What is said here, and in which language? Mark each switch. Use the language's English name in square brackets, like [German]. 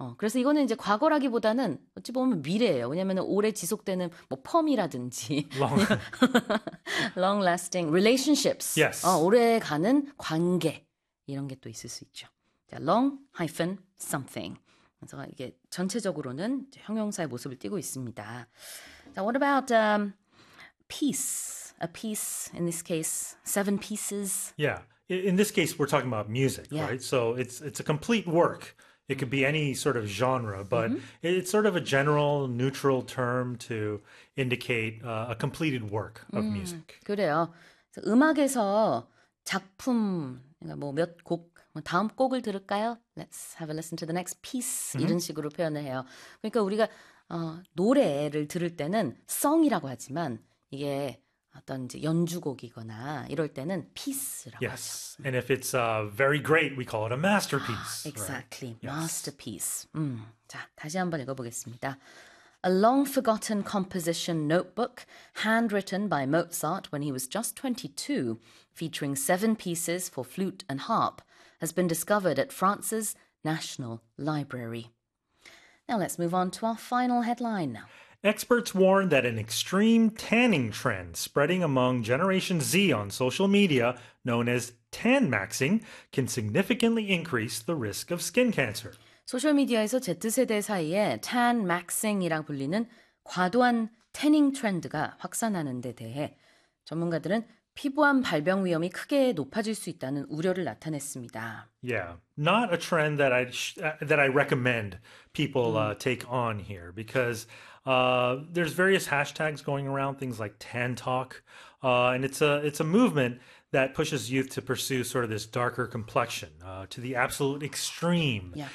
[Korean] 그래서 이거는 이제 과거라기보다는 어찌 보면 미래예요. 왜냐면은 오래 지속되는 뭐 펌이라든지 [English] Long. long lasting relationships. Yes. [Korean] 오래 가는 관계. 이런 게또 있을 수 있죠. 자, [English] long hyphen something. [Korean] 그래서 이게 전체적으로는 형용사의 모습을 띠고 있습니다. 자, [English] what about peace? A piece in this case, seven pieces. Yeah. In this case, we're talking about music, Yeah. right? So it's a complete work. It could be any sort of genre, but it's sort of a general neutral term to indicate a completed work of music. [Korean] 그래요. 음악에서 작품, 뭐몇 곡, 다음 곡을 들을까요? [English] Let's have a listen to the next piece. [Korean] 이런 식으로 표현을 해요. 그러니까 우리가 노래를 들을 때는 song이라고 하지만 이게 어떤 이제 연주곡이거나 이럴 때는 piece라고 하죠. [English] Yes. And if it's very great, we call it a masterpiece, right? Exactly. Yes. Masterpiece. [Korean] 자, 다시 한번 읽어보겠습니다. [English] A long forgotten composition notebook, handwritten by Mozart when he was just 22, featuring seven pieces for flute and harp, has been discovered at France's National Library. Now let's move on to our final headline now. Experts warn that an extreme tanning trend spreading among Generation Z on social media, known as tan maxing, can significantly increase the risk of skin cancer. [Korean] 소셜미디어에서 Z세대 사이에 tan maxing이라고 불리는 과도한 태닝 트렌드가 확산하는 데 대해 전문가들은 피부암 발병 위험이 크게 높아질 수 있다는 우려를 나타냈습니다. [English] Yeah, not a trend that I recommend people take on here because there's various hashtags going around, things like tan talk, and it's a movement that pushes youth to pursue sort of this darker complexion to the absolute extreme.